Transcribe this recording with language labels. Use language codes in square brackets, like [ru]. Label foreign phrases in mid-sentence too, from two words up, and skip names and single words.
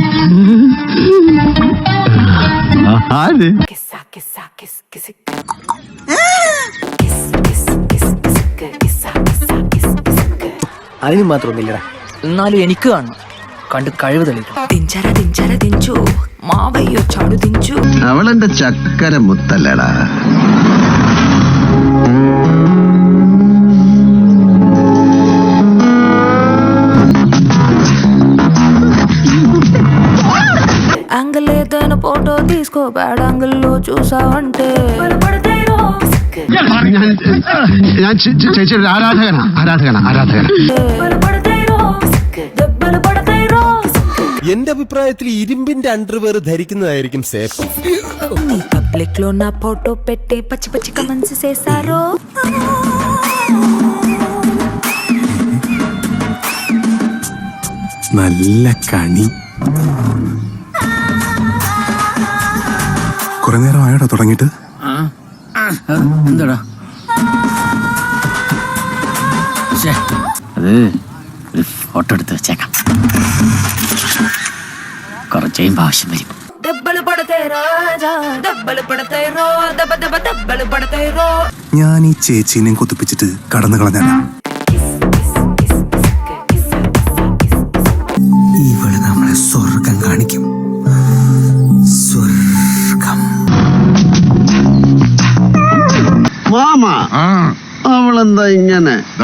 [ml] അതിന് മാത്രമൊന്നുമില്ലടാ, എന്നാലും എനിക്ക് കാണണം, കണ്ട് കഴിവ് തെളിയിക്കണം. അവളെന്റെ ചക്കര മുത്തല്ലടാ. [te] యాంగిల్ ఏదైనా ఫోటో తీసుకో, బ్యాడ్ యాంగిల్లో చూసావంటే [ml] ഞാൻ ചേച്ചിയുടെ ആരാധകനാ. എന്റെ അഭിപ്രായത്തിൽ ഇരുമ്പിന്റെ അണ്ടർവെയർ ധരിക്കുന്നതായിരിക്കും സേഫ്. [te] పబ్లిక్ లో నా ఫోటో పెట్టి పచ్చి పచ్చి కమెంట్స్ చేశారు. [ml] നല്ല കണി. കുറെ നേരം ആയോടാ തുടങ്ങിട്ട്? എന്താടാ അത്? ഒരു ഫോട്ടോ എടുത്ത് വെച്ചേക്കാം, കുറച്ച് കഴിയുമ്പോൾ ആവശ്യം വരും. [te] దెబ్బలు పడతాయి రాజా, దెబ్బలు పడతాయి రో, దెబ్బ దెబ్బ దెబ్బలు పడతాయి రో. [ml] ഞാൻ ഈ ചേച്ചീനെയും കൊത്തിപ്പിച്ചിട്ട് കടന്നു കളഞ്ഞാണ്. ഇവിടെ നമ്മളെ സ്വർഗം കാണിക്കും. സ്വർഗം. മാമ അവളെന്താ ഇങ്ങനെ?